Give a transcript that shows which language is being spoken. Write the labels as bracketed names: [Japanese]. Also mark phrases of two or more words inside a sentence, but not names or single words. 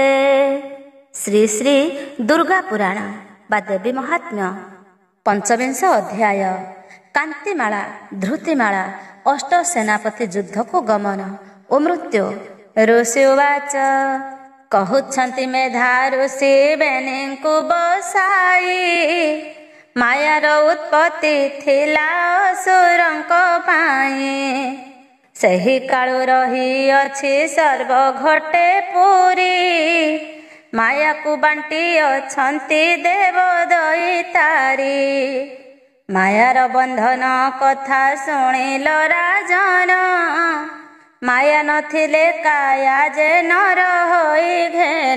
[Odia] ଶ୍ରୀ ଶ୍ରୀ ଦୁର୍ଗା ପୁରାଣ ବା ଦେବୀ ମାହାତ୍ମ୍ୟ ପଞ୍ଚବିଂଶ ଅଧ୍ୟାୟ କାନ୍ତିମାଳା ଧୃତିମାଳା ଅଷ୍ଟ ସେନାପତି ଯୁଦ୍ଧ କୁ ଗମନ ଓ ମୃତ୍ୟୁ। ଋଷି ଉବାଚ କହୁଛନ୍ତି ମେଧା ଋଷି ବେନୀଙ୍କୁ ବସାଇ ମାୟାର ଉତ୍ପତ୍ତି ଥିଲା ଅସୁରଙ୍କ ପାଇଁ ସେହି କାଳୁ ରହି ଅଛି ସର୍ବ ଘଟେ ପୁରୀ ମାୟାକୁ ବାଣ୍ଟି ଅଛନ୍ତି ଦେବ ଦଇତାରି। ମାୟାର ବନ୍ଧନ କଥା ଶୁଣିଲ ରାଜନ ମାୟା ନଥିଲେ କାୟା ଯେ ନର ହୋଇ ଘେନ।